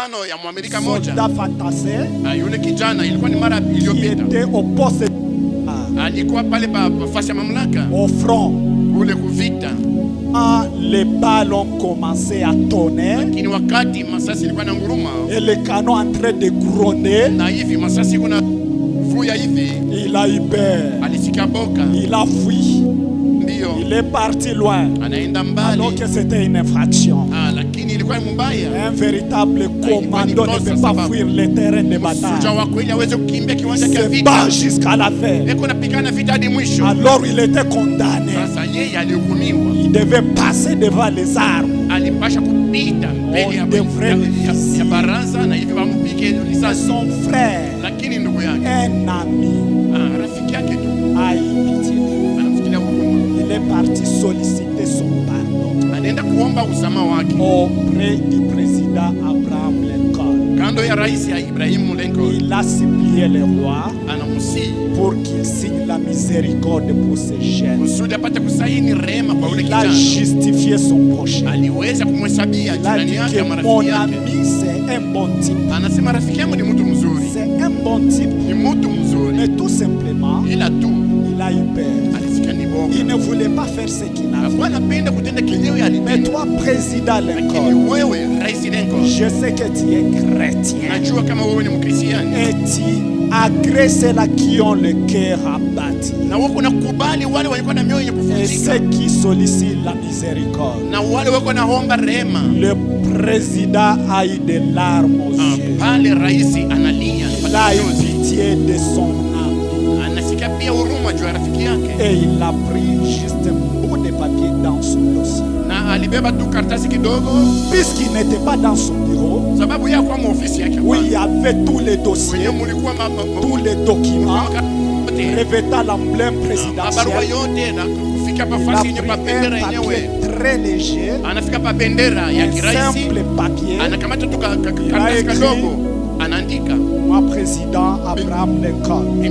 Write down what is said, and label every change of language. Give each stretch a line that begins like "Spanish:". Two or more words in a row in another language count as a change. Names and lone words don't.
Swahili: mfano ya Mwamerika moja.
French: Soldat fantassin.
Swahili: Yule kijana ilikuwa ni mara iliyopita.
French: Était au poste.
Swahili: Alikuwa pale fasi ya mamlaka.
French: Au front.
Swahili: Kule kuvita.
French: Les balles ont commencé à tonner.
Swahili: Lakini wakati masasi ilikuwa na nguruma.
French: Et le canon en train de gronder.
Swahili: Na hivi masasi kuna vuya hivi.
French: Il a eu peur.
Swahili: Alisika boka.
French: Il a fui.
Swahili: Ndio.
French: Il est parti loin.
Swahili: Anaenda mbali.
French: Alors que c'était une infraction.
Swahili: Lakini ilikuwa mbaya.
French: Un véritable commando ne peut pas fuir le terrain de bataille.
Swahili: Msuja wa kweli hawezi kukimbia kiwanja cha
French: Se
Swahili: vita.
French: bat jusqu'à la fin.
Swahili: Eko napigana vita hadi mwisho.
French: Alors il était condamné.
Swahili: Sasa yeye alihukumiwa.
French: Il devait passer devant les armes.
Swahili: Alipasha kupita mbele ya baraza na hivi wampige risasi.
French: Son frère.
Swahili: Lakini ndugu yake.
French: Un ami.
Swahili: Rafiki yake tu.
French: A pitié.
Swahili: Anamfikiria huruma.
French: Il est parti solliciter son pardon.
Swahili: Anaenda kuomba usamaha wake.
French: Auprès du président Abraham Lincoln.
Swahili: Kando ya rais ya Ibrahim Lincoln.
French: Il a supplié le roi.
Swahili: Anamusihi.
French: Pour qu'il signe la miséricorde pour ses jeunes.
Swahili: Kusudi apate kusaini rehema kwa yule kijana.
French: Il a justifié son prochain.
Swahili: Aliweza kumhesabia jirani yake na marafiki yake.
French: Mon ami c'est un bon type.
Swahili: Anasema rafiki yangu ni mtu mzuri.
French: C'est un bon type.
Swahili: Ni mtu mzuri.
French: Mais tout simplement.
Swahili: Ila tu.
French: Il a eu peur.
Swahili: Alifika ni boga.
French: Il ne voulait pas faire ce qu'il a fait.
Swahili: Anapenda kutenda kenyewe alipenda.
French: Mais toi président Lincoln.
Swahili: Lakini wewe rais Lincoln.
French: Je sais que tu es chrétien.
Swahili: Najua kama wewe ni mkristiani.
French: Et tu agrées ceux-là qui ont le cœur abattu.
Swahili: Na wako nakubali wale walikuwa na mioyo yenye kuvunjika.
French: Et ceux qui sollicitent la miséricorde.
Swahili: Na wale wako naomba rehema.
French: Le président a eu des larmes aux yeux.
Swahili: Pale rais analia.
French: Il a eu pitié de son ami.
Swahili: Anasikia pia huruma juu ya rafiki yake.
French: Et il a pris juste un bout de papier dans son dossier.
Swahili: Na alibeba tu karatasi kidogo.
French: Puisqu'il n'était pas dans son bureau.
Swahili: Sababu yeye kwa ofisi yake.
French: Oui, il y avait tous les dossiers. Tous les documents. Revêtant l'emblème présidentiel. Il a pris un papier très léger. Un simple papier. Il a écrit moi président Abraham Lincoln.